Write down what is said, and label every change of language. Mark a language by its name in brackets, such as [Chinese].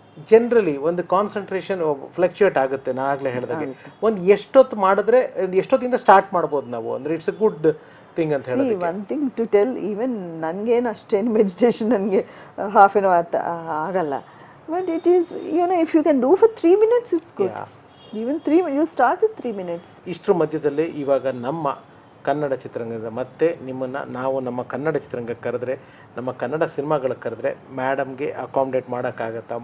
[Kannada] Generally ಒಂದು concentration fluctuate ಆಗುತ್ತೆ. ನಾ ಆಗಲೇ ಹೇಳಿದಾಗೆ ಒಂದು ಎಷ್ಟೊತ್ತು ಮಾಡಿದ್ರೆ, ಎಷ್ಟೊತ್ತಿಂದ ಸ್ಟಾರ್ಟ್ ಮಾಡ್ಬೋದು ನಾವು ಅಂದರೆ [English] it's a good thing [Kannada] ಅಂತ ಹೇಳಿ. [English] one thing to tell, [Kannada] even ನನಗೇನು ಅಷ್ಟೇನು ಮೆಡಿಟೇಷನ್ ನನಗೆ ಹಾಫ್ ಆನ್ ಅವರ್ ಆಗಲ್ಲ. [English] But it is if you can do for 3 minutes it's good. Even 3 you start with 3 minutes. [Kannada] ಇಷ್ಟರ ಮಧ್ಯದಲ್ಲಿ ಇವಾಗ ನಮ್ಮ ಕನ್ನಡ ಚಿತ್ರರಂಗದ ಮತ್ತೆ ನಿಮ್ಮನ್ನು ನಾವು ನಮ್ಮ ಕನ್ನಡ ಚಿತ್ರರಂಗಕ್ಕೆ ಕರೆದ್ರೆ, ನಮ್ಮ ಕನ್ನಡ ಸಿನಿಮಾಗಳಿಗೆ ಕರೆದ್ರೆ ಮೇಡಮ್ಗೆ ಅಕಾಮಿಡೇಟ್ ಮಾಡೋಕ್ಕಾಗತ್ತಾ?